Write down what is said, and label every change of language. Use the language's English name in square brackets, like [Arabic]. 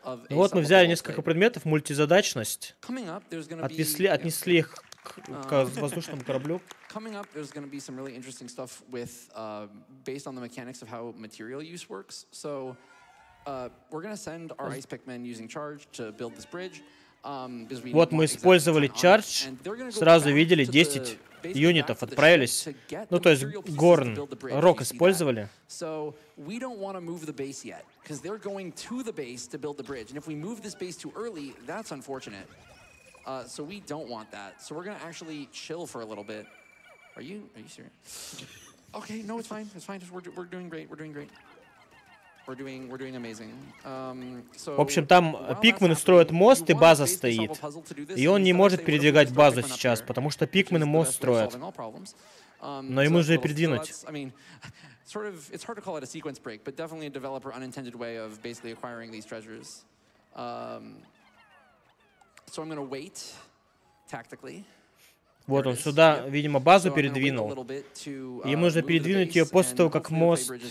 [Russian] Вот мы взяли несколько предметов, мультизадачность, отнесли их к воздушному кораблю. [English] Coming up, there's going to be some really interesting stuff with, based on the mechanics of how material use works. So, we're going to send our ice Pikmin using charge to build this bridge. [Russian] Вот мы использовали чардж, сразу видели 10 юнитов отправились. Ну, то есть горн, рок использовали. [English] So, we don't want to move the base yet, because they're going to the base to build the bridge. And if we move this base too early, that's unfortunate. So we don't want that. So we're going to actually chill for a little bit. Are you serious? Okay, no, it's fine. It's fine. We're doing great. We're doing great. We're doing amazing. [Russian] В общем, там пикмены строят мост, и база стоит. И он не может передвигать базу сейчас, потому что пикмены мост строят. Но ему нужно передвинуть. [English] it's hard to call it a sequence break, but definitely a developer unintended way of basically acquiring these treasures. So I'm gonna wait tactically. [Russian] Вот он сюда, видимо, базу передвинул. Ему нужно передвинуть ее после того, как мост...